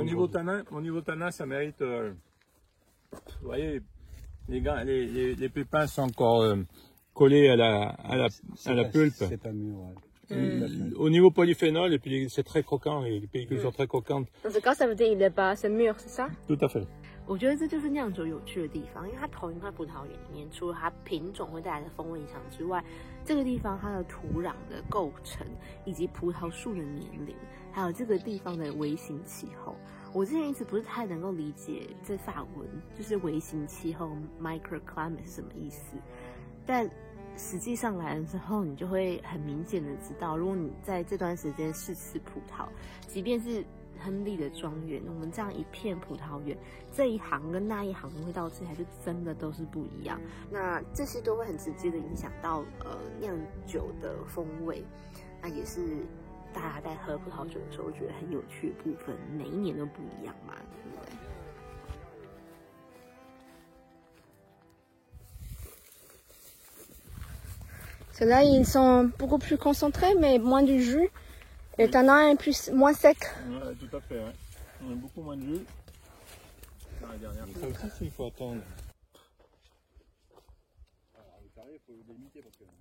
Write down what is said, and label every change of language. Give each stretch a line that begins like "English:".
French: Au niveau tanin, ça mérite. Vous voyez, les pépins sont encore collés à la pulpe. C'est pas mûr. Ouais. Au niveau polyphénol, et puis c'est très croquant, les pellicules sont très croquantes. Dans ce cas, ça veut dire qu'il n'est pas mûr, c'est ça? Tout à fait.
Chinese: 我觉得这就是酿酒有趣的地方，因为它同一块葡萄园里面，除了它品种会带来的风味影响之外，这个地方它的土壤的构成，以及葡萄树的年龄，还有这个地方的微型气候，我之前一直不是太能够理解这法文就是微型气候 microclimate 是什么意思，但实际上来了之后，你就会很明显的知道，如果你在这段时间试吃葡萄，即便是亨利的庄园，我们这样一片葡萄园，这一行跟那一行的味道吃起来就真的都是不一样。那这些都会很直接的影响到酿酒的风味，那也是大家在喝葡萄酒的时候觉得很有趣的部分。每一年都不一样嘛，对不对？
French: Ceux-là, ils sont beaucoup plus concentrés, mais moins de jus. Le tanin est moins sec. Ouais, tout à fait, ouais. On a beaucoup moins de jus. Dans la dernière fois. Ça aussi, il faut attendre. Alors, le carré, il faut le limiter parce que...